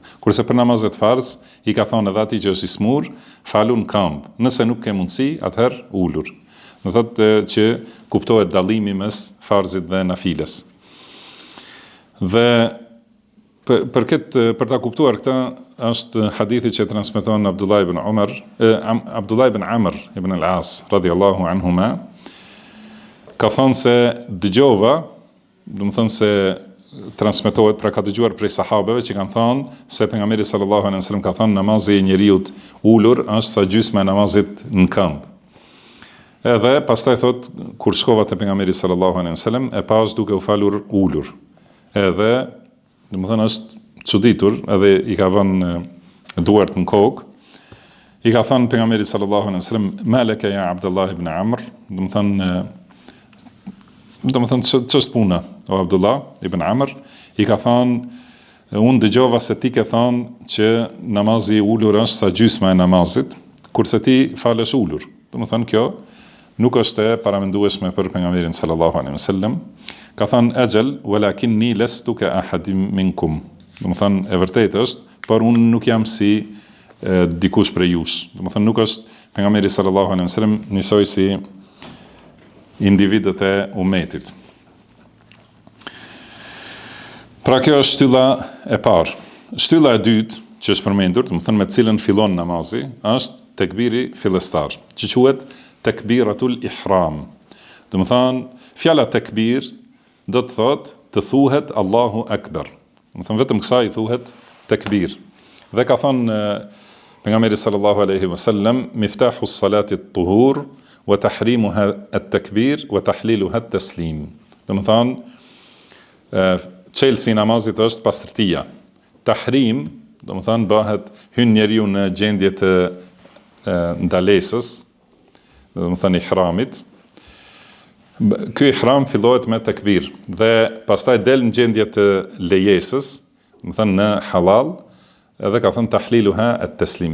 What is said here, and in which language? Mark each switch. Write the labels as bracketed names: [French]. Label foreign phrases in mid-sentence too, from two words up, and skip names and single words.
[Albanian] Kurse për namazet farz, i ka thonë edhe atij që është i smur, falu në kamp. Nëse nuk ke mundësi, atëherë ulur. Do thotë që kuptohet dallimi mes farzit dhe nafiles. Dhe për ta kuptuar këtë, është hadithi që transmeton Abdullah ibn Amr ibn al-As [Arabic] رضي الله عنهما, [Albanian] ka thënë se dëgjova, do të thonë se transmetohet, pra ka dëgjuar prej sahabeve që kanë thënë se pejgamberi [Arabic] صلى الله عليه وسلم [Albanian] ka thënë namazi i njeriu ulur është sa gjysma e namazit në kamp. Edhe pastaj thot kur shkova te pejgamberi [Arabic] صلى الله عليه وسلم [Albanian] e pas duke u falur ulur. Edhe domethënë është çuditur, edhe i ka vënë duart në kokë. I ka thënë pejgamberi [Arabic] صلى الله عليه وسلم ما لك يا [Albanian] Abdullah ibn Amr, domethënë ç'është puna o Abdullah ibn Amr, i ka thënë unë dëgjova se ti ke thënë që namazi i ulur është sa gjysma e namazit, kurse ti falesh ulur. Domethënë kjo nuk është e paramendueshme për pejgamberin [Arabic] صلى الله عليه وسلم. [Albanian] Ka thënë [Arabic] أجل ولكني لست كأحد منكم. [Albanian] Domethënë e vërtetë është, por unë nuk jam si dikush prej jush. Domethënë nuk është pejgamberi [Arabic] صلى الله عليه وسلم [Albanian] njësoj si individët e umetit. Pra kjo është shtylla e parë. Shtylla e dytë që është përmendur, domethënë me cilën fillon namazi, është tekbiri fillestar, që quhet [Arabic] تكبيرة الإحرام. [Albanian] Domethënë fjala tekbir do të thotë të thuhet [Arabic] الله أكبر. [Albanian] Domethënë vetëm kësaj thuhet tekbir. Dhe ka thënë pejgamberi [Arabic] صلى الله عليه وسلم مفتاح الصلاة الطهور وتحريمها التكبير وتحليلها التسليم. [Albanian] Domethënë çelësi i namazit është pastërtia. Tahrim, domethënë bëhet hyn njeriu në gjendje të ndalesës, domethënë ihramit. Ky ihram fillohet me tekbir dhe pastaj del në gjendje të lejesës, domethënë në halal, edhe ka thënë [Arabic] تحليلها التسليم.